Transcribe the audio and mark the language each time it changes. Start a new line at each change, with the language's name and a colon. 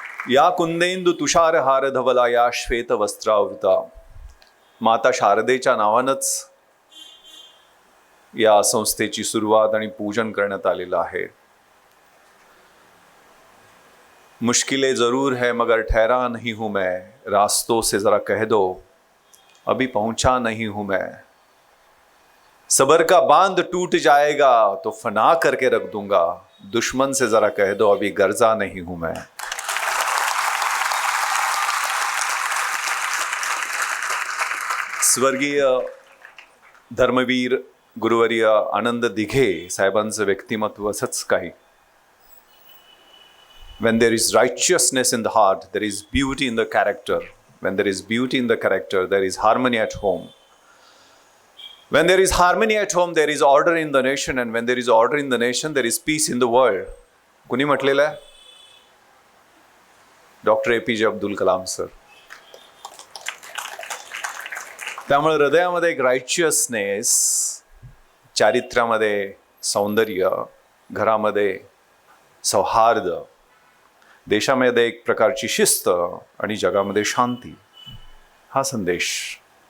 Sanskrit: या कुंदेंदू तुषार हार धवला या श्वेत वस्त्रावृता,
Marathi: माता शारदेच्या नावानंच या संस्थेची सुरुवात आणि पूजन करण्यात आलेलं आहे.
Hindi: मुश्किलें जरूर है मगर ठहरा नहीं हूं मैं, रास्तों से जरा कह दो अभी पहुंचा नहीं हूं मैं, सबर का बांध टूट जाएगा तो फना करके रख दूंगा, दुश्मन से जरा कह दो अभी गर्जा नहीं हूं मैं.
Marathi: स्वर्गीय धर्मवीर गुरुवर्य आनंद दिघे साहेबांचं व्यक्तिमत्व असंच काही.
English: When there is righteousness in the heart, there is beauty in the character. When there is beauty in the character, there is harmony at home. When there is harmony at home, there is order in the nation. And when there is order in the nation, there is peace in the world.
Marathi: कुणी म्हटलेलं आहे? Doctor APJ Abdul Kalam sir. त्यामुळे हृदयामध्ये एक रायचियसनेस, चारित्र्यामध्ये सौंदर्य, घरामध्ये सौहार्द, देशामध्ये एक प्रकारची शिस्त आणि जगामध्ये शांती, हा संदेश.